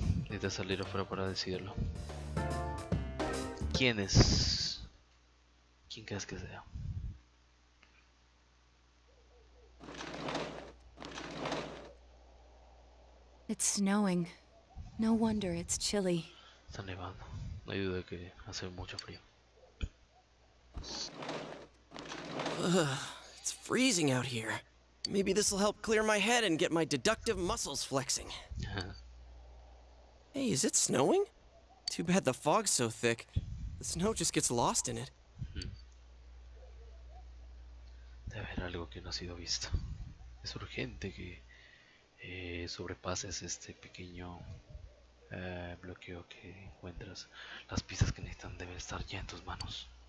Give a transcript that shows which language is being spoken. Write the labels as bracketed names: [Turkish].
[Spanish] Necesitas salir afuera para decidirlo. ¿Quién es? ¿Quién crees que sea? [English] It's snowing. No wonder it's chilly. [Spanish] Está nevando. No hay duda que hace mucho frío. [English] Ugh, it's freezing out here. Maybe this'll help clear my head and get my deductive muscles flexing. Hey, is it snowing? Too bad the fog's so thick. The snow just gets lost in it. [Spanish] Debe haber algo que no ha sido visto. Es urgente que sobrepases este pequeño bloqueo que encuentras. Las pistas que necesitan deben estar ya en tus manos.